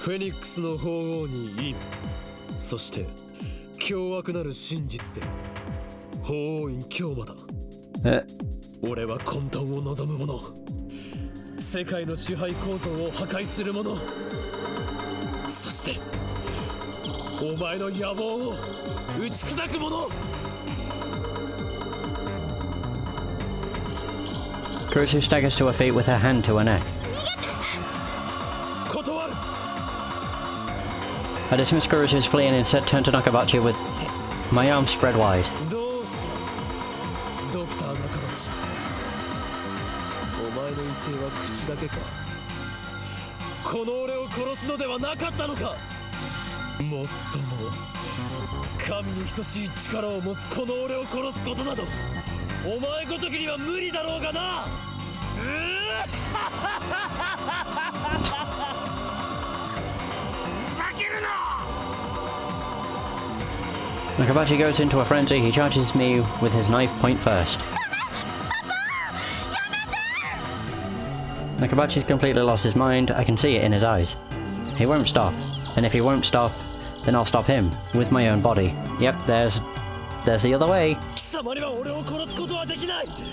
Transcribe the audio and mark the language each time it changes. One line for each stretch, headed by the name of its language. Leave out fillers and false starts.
Japanese: フェニックスの法王に陰、そして凶悪なる真実で法院教魔だ。俺は混沌を望む者、世界の支配構造を破壊する者、そしてお前の野望を打ち砕く者。
English: Kurisu staggers to her feet with her hand to her neck. I dismiss Kurisu's plea and instead turn to Nakabachi with my arms spread wide.
Japanese: どうしたドクター中町。お前の威勢は口だけか。この俺を殺すのではなかったのか。もっとも神に等しい力を持つこの俺を殺すことなどお前ごときには無理だろうがな。ふざけるな。
English: Nakabachi goes into a frenzy. He charges me with his knife point first. Nakabachi's completely lost his mind. I can see it in his eyes. He won't stop. And if he won't stop, then I'll stop him with my own body. Yep, there's the other way.
Japanese: 貴様には俺を殺すことはできない。